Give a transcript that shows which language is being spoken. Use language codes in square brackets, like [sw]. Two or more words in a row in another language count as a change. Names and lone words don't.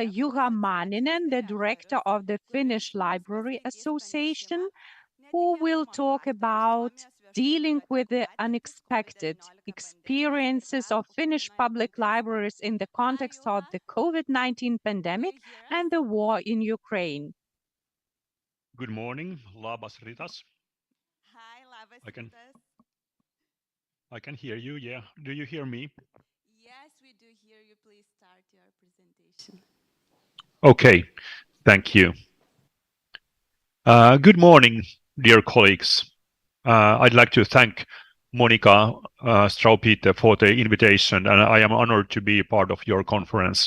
[en] Juha Maninen, the director of the Finnish Library Association, who will talk about dealing with the unexpected experiences of Finnish public libraries in the context of the COVID-19 pandemic and the war in Ukraine. Good morning, [lt] labas rytas. Hi, labas rytas. rytas. [en] I can hear you, yeah. Do you hear me? Yes, we do hear you. Please start your presentation. Okay, thank you. Good morning, dear colleagues. I'd like to thank Monika Straupite for the invitation, and I am honored to be a part of your conference.